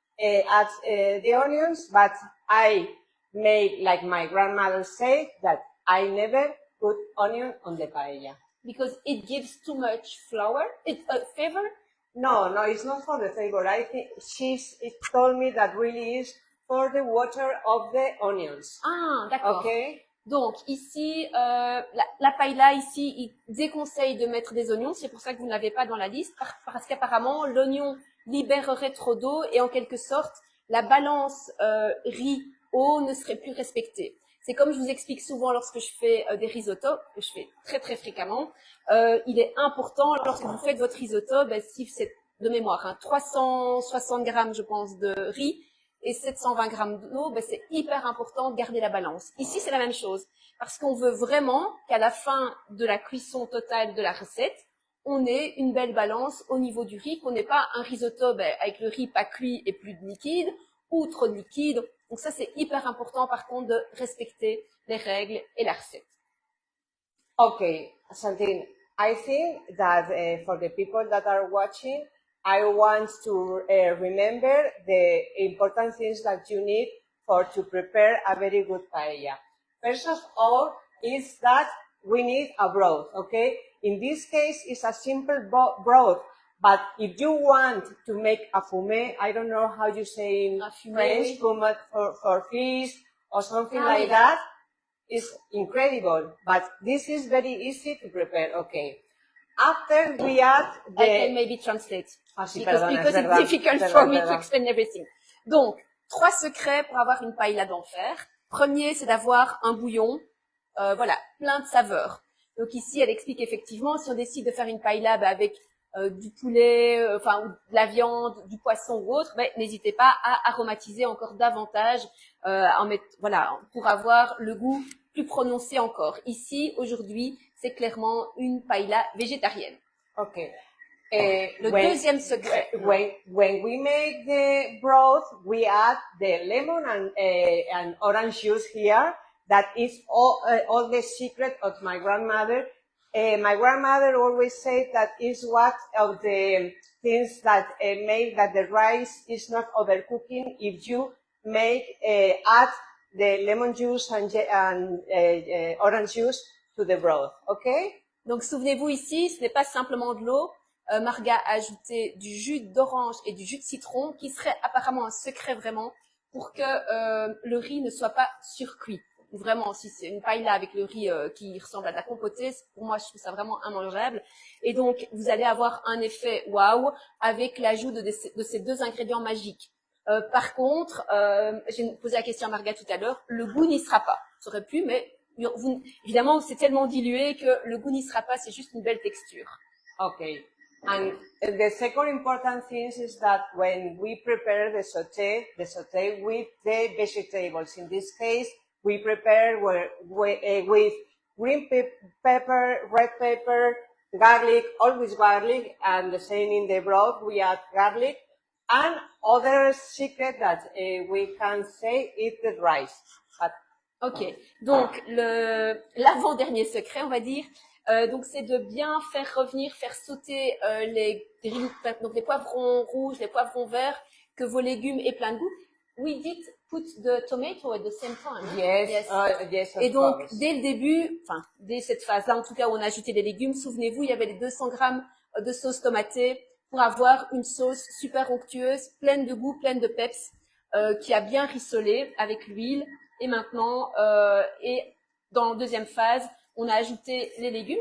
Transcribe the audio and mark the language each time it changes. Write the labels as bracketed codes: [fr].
[en] add the onions, but I made like my grandmother said that I never put onion on the paella. Because it gives too much flavor, flavor? No, it's not for the flavor. I think it told me that really is for the water of the onions. [fr] Ah, d'accord. [en] Okay. [fr] Donc ici, la paella ici, il déconseille de mettre des oignons. C'est pour ça que vous ne l'avez pas dans la liste, parce qu'apparemment l'oignon libérerait trop d'eau et en quelque sorte la balance riz-eau ne serait plus respectée. C'est comme je vous explique souvent lorsque je fais des risottos, que je fais très très fréquemment. Il est important lorsque vous faites votre risotto, si c'est de mémoire, 360 grammes je pense de riz et 720 grammes d'eau, c'est hyper important de garder la balance. Ici, c'est la même chose, parce qu'on veut vraiment qu'à la fin de la cuisson totale de la recette, on ait une belle balance au niveau du riz, qu'on n'ait pas un risotto avec le riz pas cuit et plus de liquide, ou trop de liquide. Donc ça, c'est hyper important, par contre, de respecter les règles et la recette. [en] Okay, Santine, I think that for the people that are watching, I want to remember the important things that you need to prepare a very good paella. First of all, is that we need a broth, okay? In this case, it's a simple broth, but if you want to make a fumé, I don't know how you say in French, for fish or something like that, it's incredible, but this is very easy to prepare, okay? After we add the... I can maybe translate. Pardon, because it's difficult for me to explain everything. [fr] Donc, 3 secrets pour avoir une paella d'enfer. Premier, c'est d'avoir un bouillon, plein de saveurs. Donc ici, elle explique effectivement, si on décide de faire une paella avec du poulet, ou de la viande, du poisson ou autre, n'hésitez pas à aromatiser encore davantage, pour avoir le goût plus prononcé encore. Ici, aujourd'hui, c'est clairement une paella végétarienne. [en] Okay. [fr] Le deuxième secret. [en] When we make the broth, we add the lemon and orange juice here. That is all the secret of my grandmother. My grandmother always said that is one of the things that make that the rice is not overcooking if you add the lemon juice and orange juice to the broth, okay? [fr] Donc souvenez-vous ici, ce n'est pas simplement de l'eau. Marga a ajouté du jus d'orange et du jus de citron, qui serait apparemment un secret vraiment pour que le riz ne soit pas surcuit. Vraiment, si c'est une paella avec le riz qui ressemble à de la compotée, pour moi, je trouve ça vraiment immangeable. Et donc, vous allez avoir un effet waouh avec l'ajout de ces 2 ingrédients magiques. Par contre, j'ai posé la question à Marga tout à l'heure, le goût n'y sera pas. Ça aurait pu, mais évidemment, c'est tellement dilué que le goût n'y sera pas, c'est juste une belle texture. [en] Okay. And the second important thing is that when we prepare the sauté with the vegetables, in this case, we prepare with green pepper, red pepper, garlic, always garlic, and the same in the broth, we add garlic. And other secret that we can say is the rice. [fr] Ok, donc l'avant-dernier secret, on va dire, donc c'est de bien faire sauter les poivrons rouges, les poivrons verts, que vos légumes aient plein de goût. [en] We did put the tomato at the same time. Yes. Yes, [fr] et donc, dès le début, dès cette phase-là, en tout cas, où on a ajouté les légumes, souvenez-vous, il y avait les 200 grammes de sauce tomatée pour avoir une sauce super onctueuse, pleine de goût, pleine de peps, qui a bien rissolé avec l'huile. Et maintenant, et dans la deuxième phase, on a ajouté les légumes.